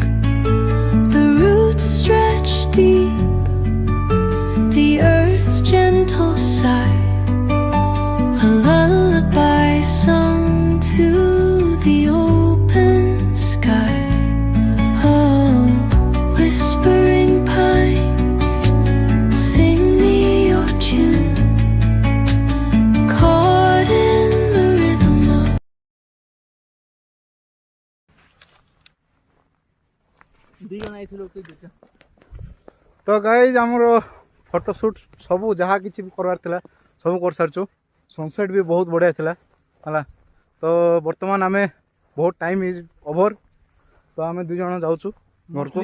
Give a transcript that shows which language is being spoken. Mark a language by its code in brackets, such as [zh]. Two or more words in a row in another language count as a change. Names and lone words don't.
[en] The roots stretch deep, the earth's gentle sigh, a lullaby sung to the open sky. Oh, whispering pines, sing me your tune, caught in the rhythm of [or] ତ ଗାଇଜ ଆମର [en] photo shoot [or] ସବୁ ଯାହା କିଛି ବି କରବାର ଥିଲା ସବୁ କରିସାରିଛୁ ସନସେଟ୍ ବି ବହୁତ ବଢ଼ିଆ ଥିଲା ହେଲା ତ ବର୍ତ୍ତମାନ ଆମେ ବହୁତ [en] time is over [or] ତ ଆମେ ଦୁଇ ଜଣ ଯାଉଛୁ ଘରକୁ